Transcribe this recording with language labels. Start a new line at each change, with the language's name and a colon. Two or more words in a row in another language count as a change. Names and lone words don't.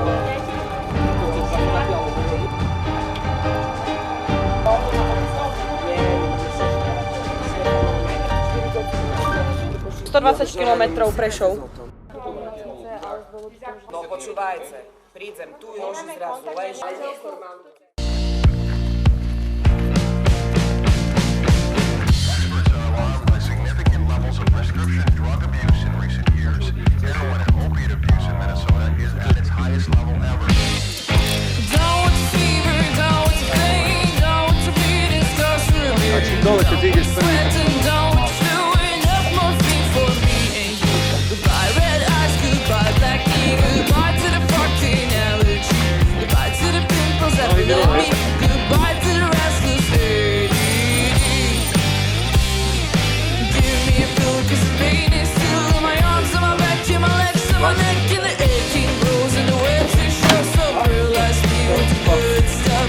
Slovak: Prešov. No počúvajte, prídem tu, Joži zrazu leží.
English: Significant levels of prescription drug abuse in recent years. Heroin and opiate abuse in Minnesota is at its highest level ever.
Slovak: Dole, keď ideš prvý.
English: Goodbye to the restless lady. Give me a pill 'cause the pain is still in my arms and my back and my legs and my neck and the aching grows and the web tissue so realize me with the good stuff.